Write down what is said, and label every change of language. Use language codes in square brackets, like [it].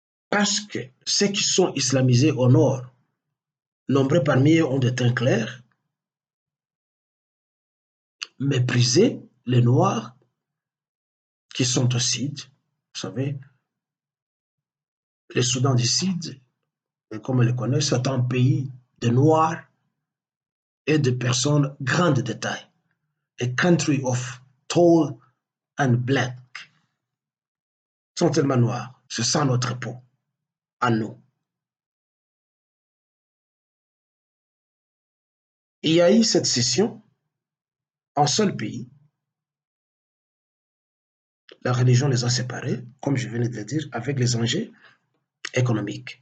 [fr] Parce que ceux qui sont islamisés au Nord, nombreux parmi eux ont des teints clairs, méprisaient les Noirs qui sont au Sud. Vous savez, le Soudan du Sud, comme on le connaît, c'est un pays de Noirs et de personnes grandes de taille. [en] A country of tall and black. [fr] Ils sont tellement noirs. C'est ça notre peau, à nous. Il y a eu cette scission en seul pays. La religion les a séparés, comme je venais de le dire, avec les enjeux économiques.